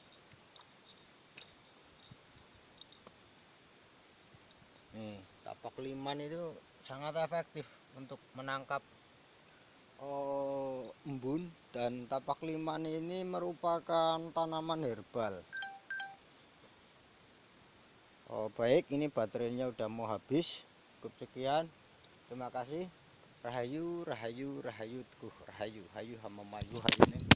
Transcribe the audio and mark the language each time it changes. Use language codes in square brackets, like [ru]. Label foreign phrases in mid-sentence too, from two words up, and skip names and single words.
[id] Nih, tapak liman itu sangat efektif untuk menangkap embun, dan tapak liman ini merupakan tanaman herbal. Baik, ini baterainya udah mau habis. Cukup sekian. Terima kasih. [jv] Rahayu, rahayu, rahayu, teguh, rahayu, hayu, hamamayu, hayu.